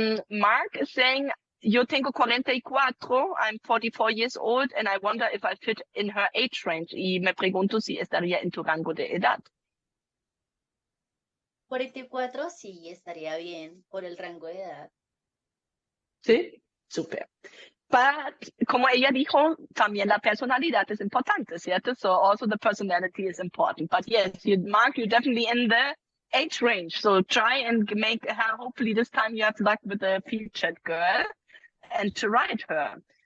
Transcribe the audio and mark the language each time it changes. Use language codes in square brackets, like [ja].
[en] Mark is saying, [es] yo tengo 44, [en] I'm 44 years old, and I wonder if I fit in her age range. [es] Y me pregunto si estaría en tu rango de edad. 44 sí estaría bien por el rango de edad. Sí, súper. [en] But [es] como ella dijo, también la personalidad es importante, ¿cierto? [en] So also the personality is important. But yes, Mark, you're definitely in the age range. So try and make her, hopefully this time you have luck with the field chat girl and to write her.